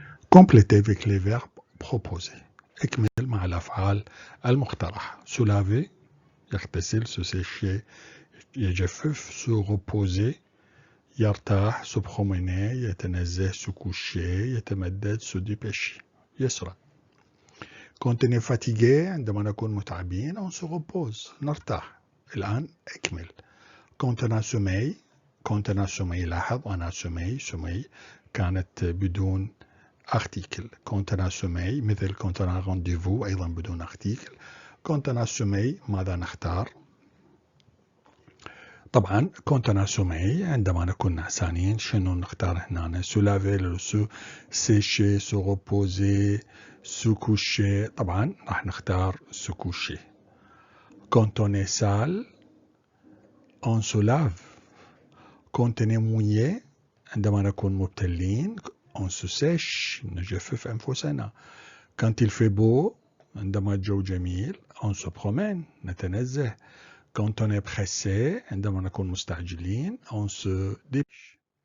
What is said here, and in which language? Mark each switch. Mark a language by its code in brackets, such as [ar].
[fr] Complétez avec les verbes proposés. [ar] اكمل مع الأفعال المقترحة. [fr] Se laver [ar] يغتسل, [fr] se sécher [ar] يجفف, [fr] se reposer [ar] يرتاح, [fr] se promener [ar] يتنزه, [fr] se coucher [ar] يتمدد, [fr] se dépêcher [ar] يسرع. [fr] Quand on est fatigué [ar] عندما نكون متعبين [fr] on se repose [ar] نرتاح. الآن اكمل. [fr] Quand on a sommeil [ar] لاحظ أنا [fr] sommeil [ar] كانت بدون [fr] article. Quand on a sommeil [ar] مثل [fr] quand on a rendez-vous [ar] أيضا بدون [fr] article. Quand on a sommeil [ar] ماذا نختار؟ طبعا [fr] quand on a sommeil [ar] عندما نكون نعسانين شنو نختار هنا؟ [fr] se laver, se sécher, se reposer, se coucher. [ar] طبعا راح نختار [fr] se coucher. Quand on est sale on se lave. Quand on est mouillé [ar] عندما نكون مبتلين [fr] on se sèche [ar] نجفف أنفسنا. [fr] Quand il fait beau [ar] عندما الجو جميل [fr] on se promène [ar] نتنزه. [fr] Quand on est pressé [ar] عندما نكون مستعجلين [fr] on se dépêche.